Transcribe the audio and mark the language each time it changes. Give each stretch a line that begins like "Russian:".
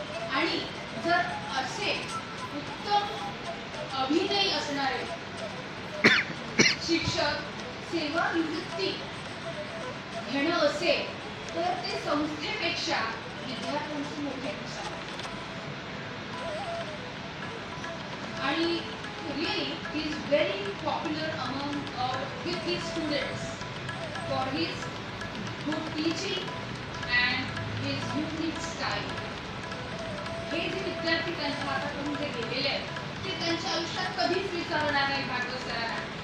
Marathi: आणि जर असे उत्तम अभिनय असणारे शिक्षक सेवानिवृत्ती घेणं असेल तर ते संस्थेपेक्षा विद्यार्थ्यांची मोठी नुकसान. आणि
English: really he is very popular among with his students for his good teaching and his unique style.
Marathi: हे जे विद्यार्थी त्यांच्या हातातून जे गेलेले आहेत ते त्यांच्या आयुष्यात कधीच विसरणार नाही भागवत सरांना.